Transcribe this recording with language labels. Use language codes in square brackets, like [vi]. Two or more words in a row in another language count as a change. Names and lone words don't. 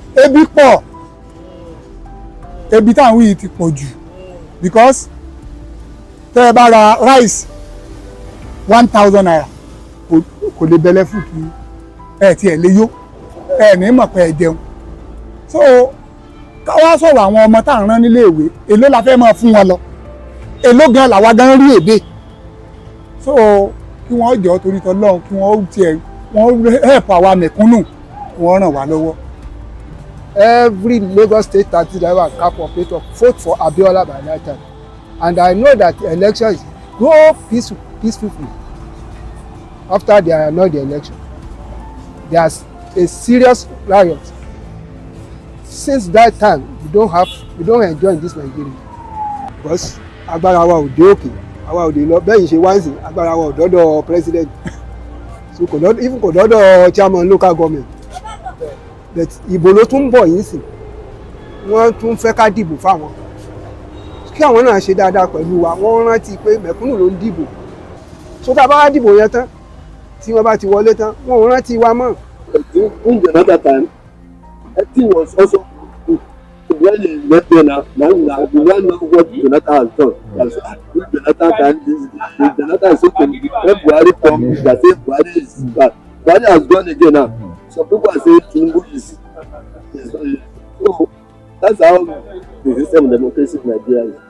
[yo] Ebi pọ̀, ebi táwọn yìí ti pọ̀ jù because tẹ́ ẹ bá ra rice 1,000 naira kò lè bẹ̀lẹ̀ fún kí ẹ tiẹ̀ lè yó ẹ ní mọ̀ pé ẹ jẹun. So káwá sọ̀rọ̀ àwọn ọmọ tá à ń rán nílé ìwé èló la fẹ́ máa fún wọn lọ èló gan làwa gan rí èdè. So kí wọ́n jọ torí tọ́lọ́run kí wọ́n tiẹ̀ wọ́n help àwa mẹ̀kúnnù kí wọ́n ràn wá lọ́wọ́. [en] Every Lagos State taxi driver and cab operator vote for Abiola by that time, and I know that the election is go peacefully. After they announced the election, there's a serious riot. Since that time, we don't enjoy this Nigeria. [yo] Because agbára wa ò dé òkè àwa ò dé lọ bẹ́ẹ̀ yìí ṣe wá sí agbára wa ò dọ́dọ̀ [en] president so [yo] kò dọ́dọ̀ [en] chairman local government [yo] but ìbò ló tún bọ̀ yìí sí wọ́n tún fẹ́ ká dìbò fáwọn kí àwọn náà ṣe dáadáa pẹ̀lú wa wọ́n rántí pé mẹ̀kúnnù ló ń dìbò so tá a bá wá dìbò yẹn tán tí wọ́n bá ti wọlé tán wọ́n ò rántí wa mọ́. [en] In the other time, I think was also good. So when he left there now we want know what Jonathan has done. If Jonathan can if Jonathan is okay, when Buhari come, they say Buhari is bad. Buhari has gone again now. Some people are saying Tinubu is so that's how the system of democracy in Nigeria is.